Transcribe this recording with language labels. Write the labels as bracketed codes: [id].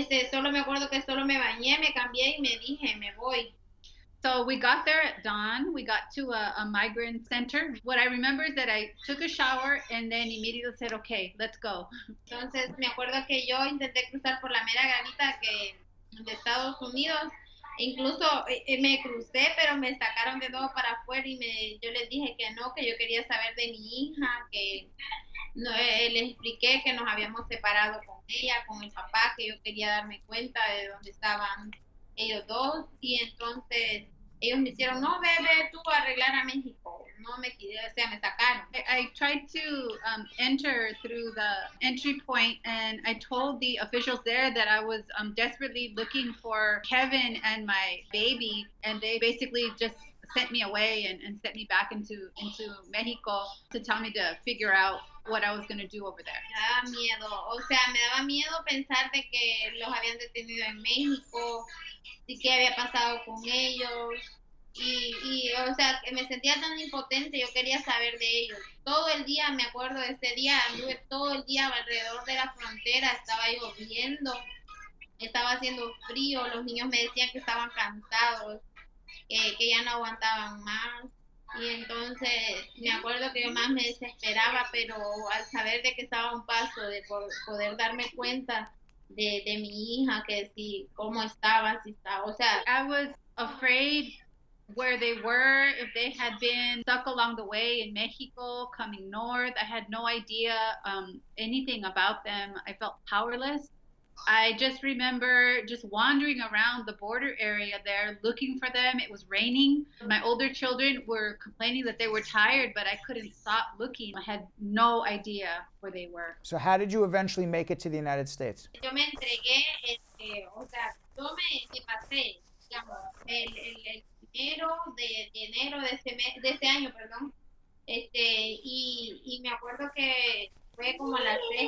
[es] Solo me acuerdo que solo me bañé, me cambié y me dije, me voy. [en] So we got there at dawn. We got to a migrant center. What I remember is that I took a shower and then immediately said, okay, let's go. [es] Entonces me acuerdo que yo intenté cruzar por la mera garita de Estados Unidos Incluso me crucé, pero me sacaron de nuevo para afuera y yo les dije que no, que yo quería saber de mi hija, que no, les expliqué que nos habíamos separado con ella, con el papá, que yo quería darme cuenta de dónde estaban ellos dos, y entonces ellos me hicieron, no, ve tú a arreglar a México, no me quedé, o sea, me sacaron. [en] I tried to enter through the entry point, and I told the officials there that I was desperately looking for Kevin and my baby, and they basically just sent me away and sent me back into Mexico to tell me to figure out what I was going to do over there. [es] Me daba miedo, o sea, me daba miedo pensar de que los habían detenido en México, y qué había pasado con ellos. Y o sea, que me sentía tan impotente, yo quería saber de ellos. Todo el día, me acuerdo de ese día, anduve todo el día alrededor de la frontera, estaba lloviendo, estaba haciendo frío, los niños me decían que estaban cansados, que ya no aguantaban más. Y entonces me acuerdo que yo más me desesperaba, pero al saber de que estaba a un paso de poder darme cuenta de mi hija, que si, cómo estaba, si estaba, o sea. [en] I was afraid where they were, if they had been stuck along the way in Mexico, coming north. I had no idea anything about them. I felt powerless. I just remember just wandering around the border area there looking for them. It was raining. My older children were complaining that they were tired, but I couldn't stop looking. I had no idea where they were. So how did you eventually make it to the United States? [es] Yo me entregué, o sea, yo me pasé, digamos, el primero de enero de ese año, perdón, y me acuerdo que fue como a las